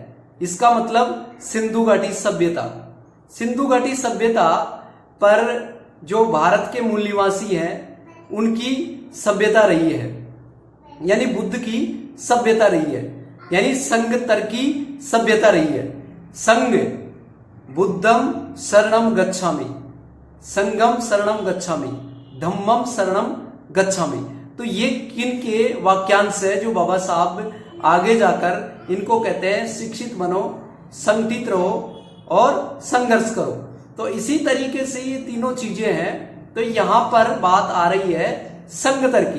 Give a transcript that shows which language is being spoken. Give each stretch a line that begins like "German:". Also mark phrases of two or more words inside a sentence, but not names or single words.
Hindi: इसका मतलब सिंधु घाटी सभ्यता। सिंधु घाटी सभ्यता पर जो भारत के मूल निवासी हैं उनकी सभ्यता रही है, यानी बुद्ध की सभ्यता रही है, यानी संघ तर की सभ्यता रही है।
Pali: संघ बुद्धम शरणम गच्छामि, संगम शरणम गच्छामि, धम्मम शरणम गच्छामि।
Hindi: तो ये किन के वाक्यांश है जो बाबा साहब आगे जाकर इनको कहते हैं शिक्षित बनो, संगठित रहो और संघर्ष करो। तो इसी तरीके से ये तीनों चीजें हैं। तो यहां पर बात आ रही है संघतर की।